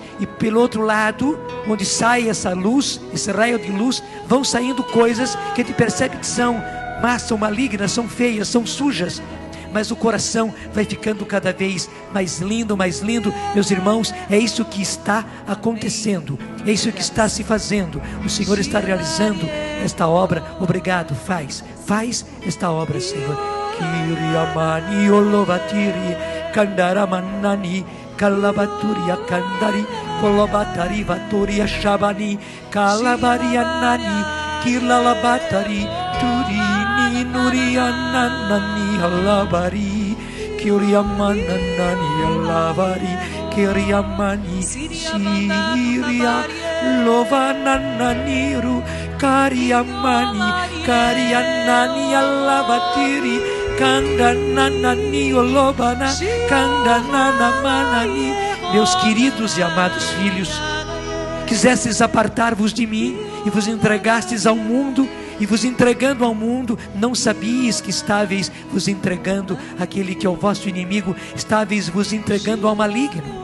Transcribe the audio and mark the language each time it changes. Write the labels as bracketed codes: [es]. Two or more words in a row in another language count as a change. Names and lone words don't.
[pt] E pelo outro lado, onde sai essa luz, esse raio de luz, vão saindo coisas que a gente percebe que são más, são malignas, são feias, são sujas. Mas o coração vai ficando cada vez mais lindo, mais lindo. Meus irmãos, é isso que está acontecendo, é isso que está se fazendo. O Senhor está realizando esta obra. Obrigado, faz esta obra, Senhor. Kiriamani olovatiri kandaramanani kalabaturia kandari kolobatari vaturia shabani kalabarianani kilalabatari turini nuriananani halabari kiriamananani halabari kiriamani siria lovanananiru kariamani karianani halabatiri kandananani olobana kandananamanani. Meus queridos e amados filhos, quisestes apartar-vos de mim e vos entregastes ao mundo, e vos entregando ao mundo, não sabíeis que estáveis vos entregando aquele que é o vosso inimigo, estáveis vos entregando ao maligno.